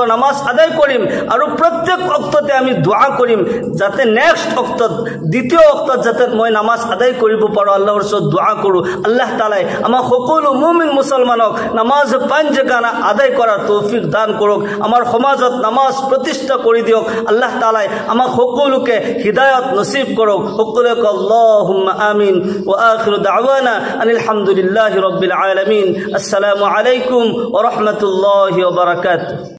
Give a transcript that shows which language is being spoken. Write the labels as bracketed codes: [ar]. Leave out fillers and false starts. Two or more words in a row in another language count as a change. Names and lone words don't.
[as] নামাজ আদায় কৰিম আৰু প্ৰত্যেক ওয়াক্ততে আমি দুআ কৰিম যাতে নেক্সট ওয়াক্তত দ্বিতীয় ওয়াক্তত যাতে মই নামাজ আদায় কৰিব পাৰো আল্লাহৰ ওচৰত দুআ কৰো আল্লাহ তাআলাই আমাৰ সকলো মুমিন মুসলমানক নামাজ পাঁচগানা আদায় কৰাৰ তৌফিক দান কৰক আমাৰ সমাজত নামাজ প্ৰতিষ্ঠা কৰি দিয়ক আল্লাহ তাআলাই আমাক সকলোকে হিদায়াত নসিব কৰক সকলোকে [ar] اللهم آمين وآخر دعوانا أن الحمد لله رب العالمين السلام عليكم ورحمة الله وبركاته